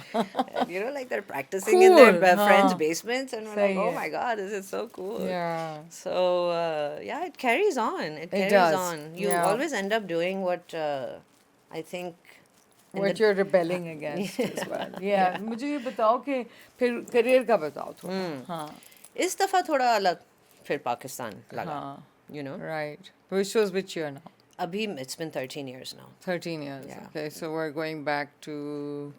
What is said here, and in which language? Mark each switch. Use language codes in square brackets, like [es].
[en] And, like they're practicing in their friends' basements and we're like, oh my god, this is so cool. Yeah. So yeah, it carries on. It carries does. on. You always end up doing what I think what you're rebelling against as well. Yeah. [ur] مجھے یہ بتاؤ کہ پھر career کا بتاؤ تھوڑا. ہاں. اس دفعہ تھوڑا الگ پھر پاکستان لگا. [en] Right. Which was which year now? Abhi it's been 13 years now. 13 years. Yeah. Okay, so we're going back to